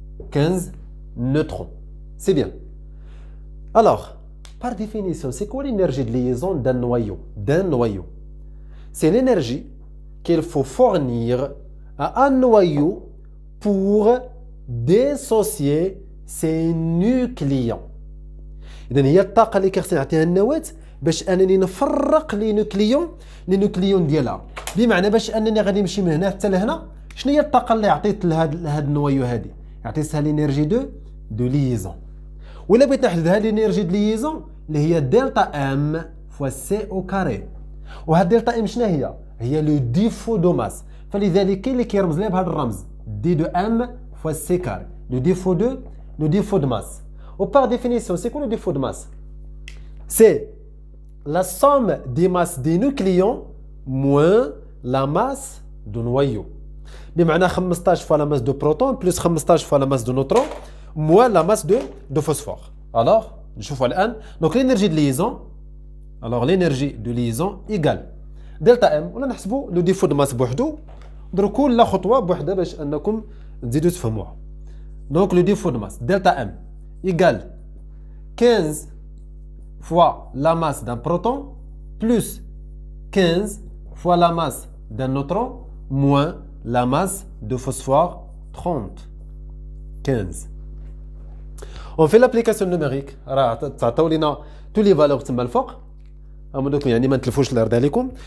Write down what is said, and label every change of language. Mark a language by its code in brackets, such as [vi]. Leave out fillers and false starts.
[fr] 15 neutrons. C'est bien. Alors, par définition, c'est quoi l'énergie de liaison d'un noyau? C'est l'énergie qu'il faut fournir à un noyau pour dissocier ses nucléons. [ar] إذا هي الطاقة اللي كيخصني نعطيها النواة باش أنني نفرق لي نوكليون ديالها. بمعنى باش أنني غادي نمشي من هنا حتى لهنا شنو هي الطاقة اللي عطيت لهاد النوايو هادي؟ عطيتها لينيرجي دو ليزون. ولا بغيت نحدد هاد لينيرجي دو ليزون اللي هي دلتا ام فوا سي او كاري. وهاد دلتا ام شنو هي؟ هي لو ديفو دو ماس. فلذلك كاين اللي كيرمز لها بهذا الرمز دي دو ام فوا سي كاري. لو ديفو دو ماس. [fr] Ou par définition, c'est quoi le défaut de masse? C'est la somme des masses des nucléons moins la masse du noyau. [ar] بمعنى [fr] 15 fois la masse de proton plus 15 fois la masse de neutron moins la masse de phosphore. [ar] Alors, نشوفوا الآن. [fr] Donc l'énergie de liaison, alors l'énergie de liaison égale delta M. [ar] ولا نحسبوا le défaut de masse بوحدو. نديروا كل خطوة بوحدها باش أنكم تزيدوا تفهموها. [fr] Donc le défaut de masse delta M égale 15 fois la masse d'un proton plus 15 fois la masse d'un neutron moins la masse de phosphore 30 15. On fait l'application numérique. [ar] راه تعطيو لينا [fr] tous les valeurs [ar] تما الفوق. دوك يعني ما نتلفوش الارض عليكم.